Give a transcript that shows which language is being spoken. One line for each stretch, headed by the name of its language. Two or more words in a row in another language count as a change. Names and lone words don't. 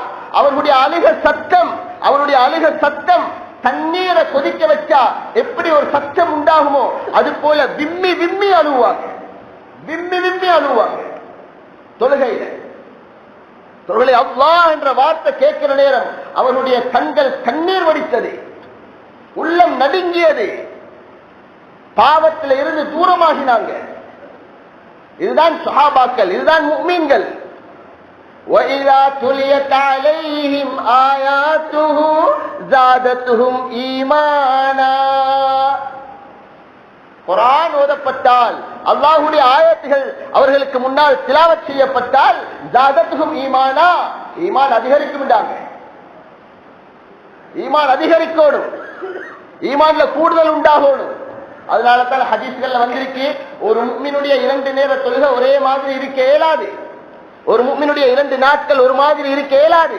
Tamil: அவருடைய அழுக சத்தம், அவருடைய அழுக சத்தம் தண்ணீரை கொதிக்க வச்சா எப்படி ஒரு சத்தம் உண்டாகுமோ அது போல விம்மி விம்மி அழுவாங்க, விம்மி விம்மி அழுவாங்க தொழுகையில. தொழுகை அல்லாஹ் என்ற வார்த்தை கேட்கிற நேரம் அவருடைய கண்கள் கண்ணீர் வடித்தது, உள்ளம் நடுங்கியது, பாவத்தில் இருந்து தூரமாகினாங்க. இதுதான் சஹாபாக்கள், இதுதான் முஃமின்கள்.
Arabic: وَإِذَا تُلِيَتْ عَلَيْهِمْ آيَاتُهُ زَادَتْهُمْ إِيمَانًا.
Tamil: குர்ஆன் ஓதப்பட்டால், அல்லாஹ்வுடைய ஆயத்துகள் அவர்களுக்கு முன்னால் திலாவத் செய்யப்பட்டால்
Arabic: زَادَتْهُمْ إِيمَانًا,
Tamil: ஈமான் அதிகரிக்கும்டாங்க. ஈமான் அதிகரிக்கணும், ஈமான்ல கூடுதல் உண்டாகணும். அதனால தான் ஹதீஸ்கள்ல வந்திருக்கு, ஒரு முஃமினுடைய 2 நேர தொழுகை ஒரே மாதிரி இருக்க இயலாது, ஒரு முஃமினுடைய 2 நாட்கள் ஒரு மாதிரி இருக்க இயலாது.